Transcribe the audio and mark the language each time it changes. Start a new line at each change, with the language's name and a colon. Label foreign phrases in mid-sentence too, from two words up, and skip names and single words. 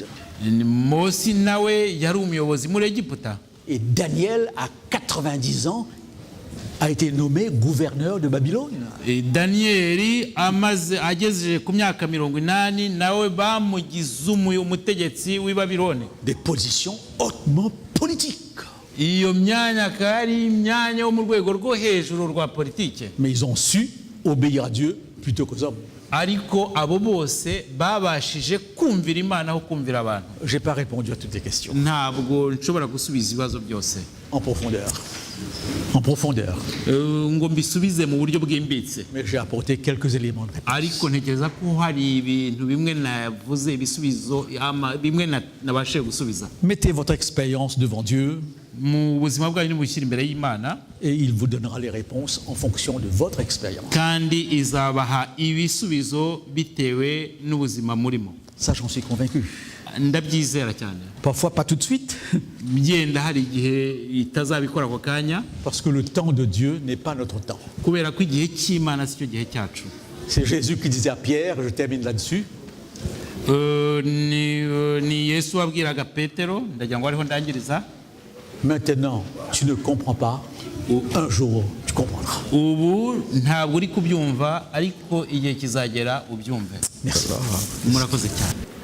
Kinyarwanda: Mose nawe yari umuyobozi muri Egiputa.
French: Et Daniel, à 90 ans, a été nommé gouverneur de Babylone.
Kinyarwanda: Daniyeli agejeje ku myaka 80 nawe bamugize umutegetsi w'i Babylone.
French: Des positions hautement politiques.
Kinyarwanda: Iyo myanya akaba ari imyanya yo mu rwego rwo hejuru rwa politike.
French: Mais ils ont su obéir à Dieu plutôt qu'aux hommes.
Kinyarwanda: Ariko abo bose babashije kumvira Imana aho kumvira abantu.
French: Je n'ai pas répondu à toutes les questions.
Kinyarwanda: Ntabwo nshobora gusubiza ibibazo byose
French: En profondeur. En profondeur.
Kinyarwanda: ngo mbisubize mu buryo bwimbitse,
French: Mais j'ai apporté quelques éléments de réponse.
Kinyarwanda: ariko ntekereza ko hari ibintu bimwe navuze ibisubizo bimwe nabashije gusubiza.
French: Mettez votre expérience devant Dieu
Kinyarwanda: Mu buzima bwanyu nimubishyira imbere y'Imana,
French: et il vous donnera les réponses en fonction de votre expérience.
Kinyarwanda: kandi izabaha ibisubizo bitewe n'ubuzima murimo.
French: Ça, j'en suis convaincu.
Kinyarwanda: Ndabyizera cyane.
French: Parfois pas tout de suite,
Kinyarwanda: Byenda hari igihe itazabikora ako kanya,
French: parce que le temps de Dieu n'est pas notre temps.
Kinyarwanda: kubera ko igihe cy'Imana si cyo gihe cyacu.
French: C'est Jésus qui disait à Pierre, je termine là-dessus,
Kinyarwanda: Ni Yesu wabwiraga Petero, ndagira ngo ariho ndangiriza.
French: maintenant tu ne comprends pas, un jour tu comprendras.
Kinyarwanda: Ubu ntabwo uri kubyumva, ariko igihe kizagera ubyumve.
French: Merci.
Kinyarwanda: Murakoze cyane.